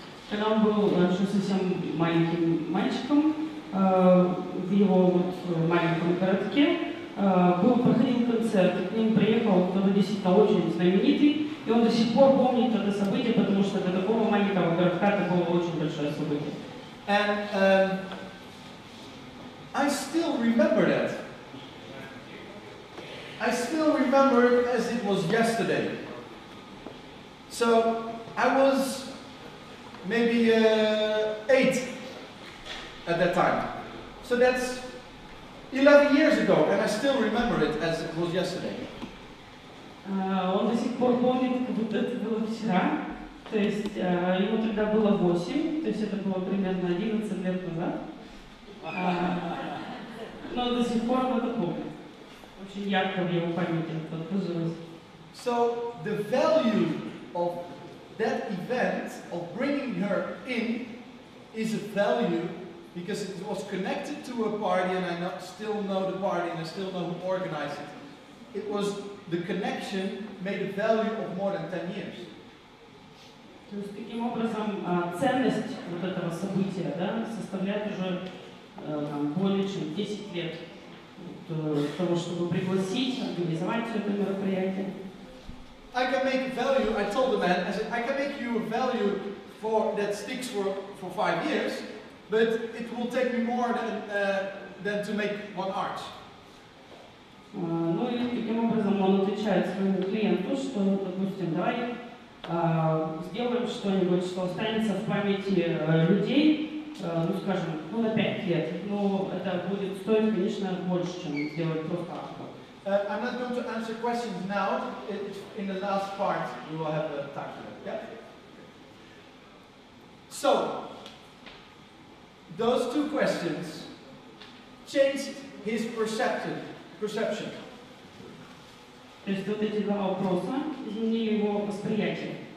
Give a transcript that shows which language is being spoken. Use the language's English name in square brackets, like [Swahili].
[Russian] Когда он был еще совсем маленьким мальчиком, в его вот маленьком городке проходил концерт, и к ним приехал кто-то действительно очень знаменитый, и он до сих пор помнит это событие, потому что для такого маленького городка это было очень большое событие. [English] And I still remember that. I still remember it as it was yesterday. So I was maybe 8 at that time. So that's 11 years ago, and I still remember it as it was yesterday. [Russian] Он до сих пор помнит, как будто это было вчера. То есть ему тогда было 8, то есть это было примерно 11 лет назад. Но до сих пор он это помнит. Очень ярко в его памяти это отложилось. [English] So the value of that event, of bringing her in, is a value because it was connected to a party, and I still know the party and I still know who organized it. It was the connection made a value of more than 10 years. [Russian] То есть таким образом ценность вот этого события, да, составляет уже более чем 10 лет того, чтобы пригласить, организовать все это мероприятие. [English] I can make a value, I told the man, I said, I can make you a value for that sticks for 5 years, but it will take me more than to make one arch. [Russian] Ну и таким образом он отвечает своему клиенту, что, допустим, давай сделаем что-нибудь, что останется в памяти людей, ну скажем, на 5 лет. Но это будет стоить, конечно, больше, чем сделать просто арку. [English] I'm not going to answer questions now. In the last part, we will have a time for that. Yeah? So, those 2 questions changed his perception. [Russian] То есть вот эти 2 вопроса изменили его восприятие.